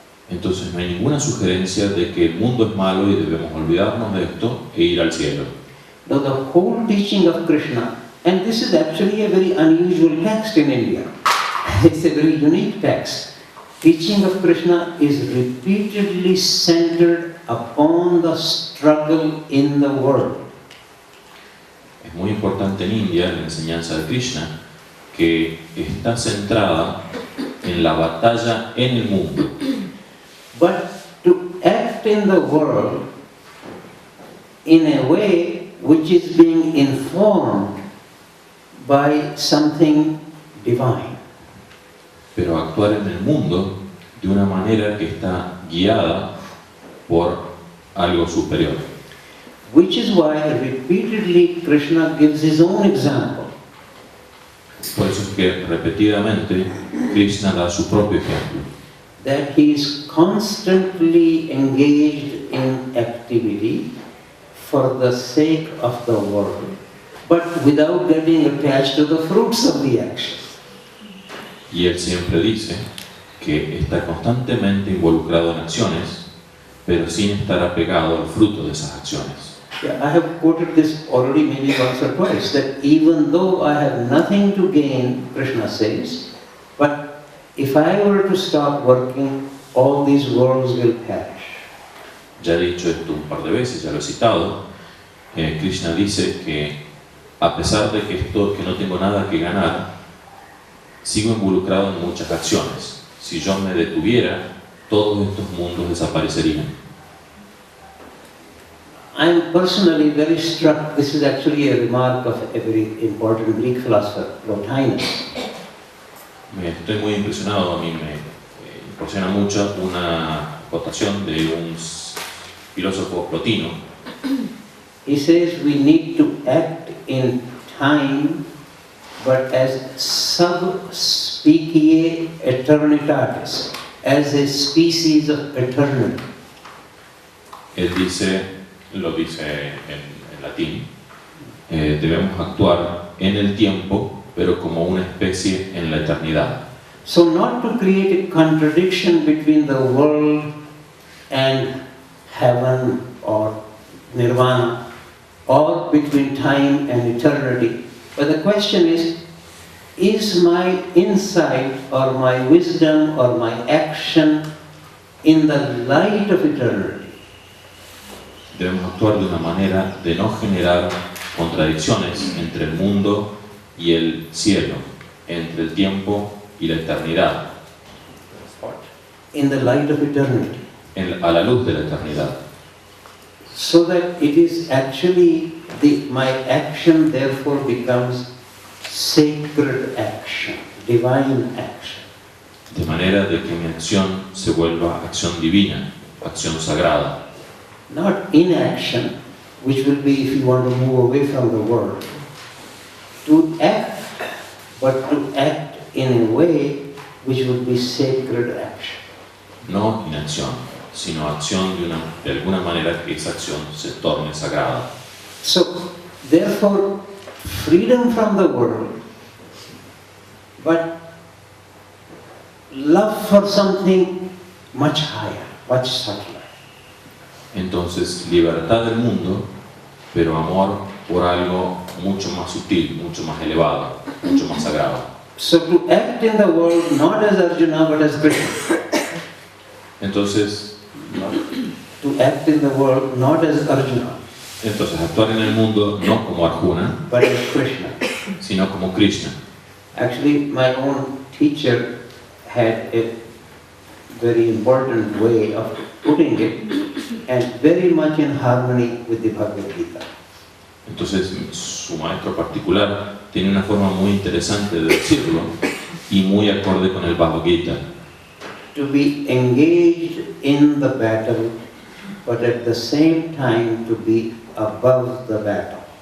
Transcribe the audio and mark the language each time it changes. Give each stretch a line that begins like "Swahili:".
Spanish: Entonces no hay ninguna sugerencia de que el mundo es malo y debemos olvidarnos de esto e ir al cielo.
English: Now the whole teaching of Krishna, and this is actually a very unusual text in India. It's a very unique text. Teaching of Krishna is repeatedly centered upon the struggle in the world.
Spanish: Es muy importante en India la enseñanza de Krishna, que está centrada en la batalla en el mundo.
English: But to act in the world in a way which is being informed by something divine.
Spanish: Pero actuar en el mundo de una manera que está guiada por algo superior.
English: Which is why repeatedly Krishna gives his own example.
Spanish: Por eso es que repetidamente Krishna da su propio ejemplo.
English: That he is constantly engaged in activity for the sake of the world, but without getting attached to the fruits of the action.
Spanish: Y él siempre dice que está constantemente involucrado en acciones, pero sin estar apegado al fruto de esas acciones.
English: Yeah, I have quoted this already maybe once or twice, that even though I have nothing to gain, Krishna says, but if I were to stop working, all these worlds will perish.
Spanish: Ya he dicho esto un par de veces, ya lo he citado. Krishna dice que a pesar de que no tengo nada que ganar, sigo involucrado en muchas acciones. Si yo me detuviera, todos estos mundos desaparecerían.
English: I'm personally very struck, this is actually a remark of a very important Greek philosopher, Plotinus.
Spanish: Estoy muy impresionado, a mí me impresiona mucho una cotación de un filósofo plotino.
English: He says we need to act in time, but as
Latin: sub specie eternitatis,
English: as a species of eternity.
Spanish: Él dice, lo dice en latín, debemos actuar en el tiempo, pero como una especie en la eternidad.
English: So not to create a contradiction between the world and heaven or nirvana, or between time and eternity. But the question is my insight or my wisdom or my action in the light of eternity?
Spanish: Debemos actuar de una manera de no generar contradicciones entre el mundo y el cielo, entre el tiempo y la eternidad.
English: In the light of eternity.
Spanish: A la luz de la eternidad.
English: So that it is actually my action therefore becomes sacred action, divine action.
Spanish: De manera de que mi acción se vuelva acción divina, acción sagrada.
English: Not inaction, which will be if you want to move away from the world. To act, but to act in a way which would be sacred action.
Spanish: No inacción, sino acción de alguna manera que esa acción se torne sagrada.
English: So, therefore, freedom from the world, but love for something much higher, much subtler.
Spanish: Entonces, libertad del mundo, pero amor por algo mucho más sutil, mucho más elevado, mucho más sagrado.
English: So to act in the world not as Arjuna but as Krishna.
Spanish: Entonces,
English: To act in the world not as Arjuna
Spanish: actuar en el mundo no como Arjuna,
English: but as Krishna.
Spanish: sino como Krishna.
English: Actually, my own teacher had a very important way of putting it, and very much in harmony with the Bhagavad Gita.
Spanish: Entonces, su maestro particular tiene una forma muy interesante de decirlo y muy acorde con el Bhagavad Gita.
English: To be engaged in the battle, but at the same time to be above the battle.